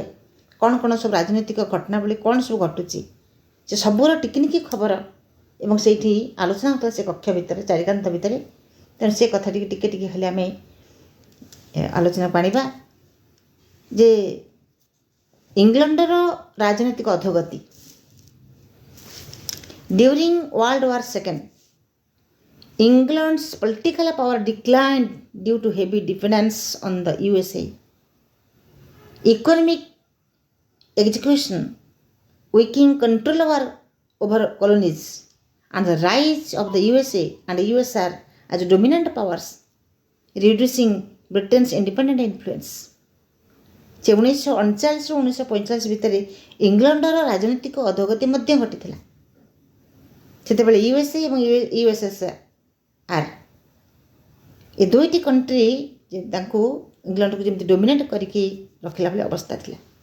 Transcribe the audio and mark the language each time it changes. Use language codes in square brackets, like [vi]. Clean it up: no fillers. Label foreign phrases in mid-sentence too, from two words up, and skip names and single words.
[or] କ'ଣ କ'ଣ ସବୁ ରାଜନୈତିକ ଘଟଣାବଳୀ କ'ଣ ସବୁ ଘଟୁଛି, ସେ ସବୁର ଟିକିନିକି ଖବର ଏବଂ ସେଇଠି ଆଲୋଚନା ହେଉଥିଲା ସେ କକ୍ଷ ଭିତରେ, ଚାରିକାନ୍ତ ଭିତରେ। ତେଣୁ ସେ କଥାଟିକି ଟିକେ ଟିକେ ହେଲେ ଆମେ ଆଲୋଚନାକୁ ଆଣିବା ଯେ ଇଂଲଣ୍ଡର ରାଜନୈତିକ ଅଧୋଗତି। [en] During World War II, England's political power declined due to heavy dependence on the USA. Economic execution, weakening control over colonies, and the rise of the USA and USSR as dominant powers, reducing Britain's independent influence. [or] 1939 ରୁ 1945 ଭିତରେ ଇଂଲଣ୍ଡର ରାଜନୈତିକ ଅଧୋଗତି ମଧ୍ୟ ଘଟିଥିଲା। ସେତେବେଳେ ୟୁଏସ୍ଏ ଏବଂ ୟୁଏସ୍ଏସ୍ଆର୍ ଏ ଦୁଇଟି କଣ୍ଟ୍ରି ତାଙ୍କୁ ଇଂଲଣ୍ଡକୁ ଯେମିତି ଡୋମିନେଟ୍ କରିକି ରଖିଲା ଭଳି ଅବସ୍ଥା ଥିଲା।